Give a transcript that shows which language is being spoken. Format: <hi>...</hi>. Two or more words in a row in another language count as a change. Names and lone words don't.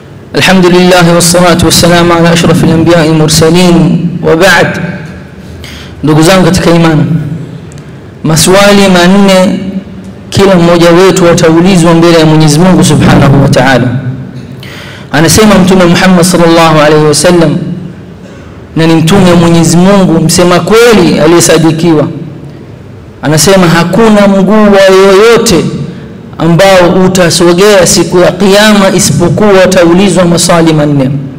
<ar>الحمد لله والصلاة والسلام على أشرف الأنبياء المرسلين وبعد.</ar> <sw>ndugu zangu katika imani, maswali manne kila mmoja wetu ataulizwa mbele ya Mwenyezi Mungu</sw> <ar>سبحانه وتعالى.</ar> <sw>Anasema Mtume Muhammad</sw> <ar>صلى الله عليه وسلم,</ar> <sw>na ni mtume wa Mwenyezi Mungu msema kweli aliyesadikiwa, anasema hakuna mguu wa yoyote ambao utasogea siku ya kiyama isipokuwa utaulizwa maswali manne.</sw>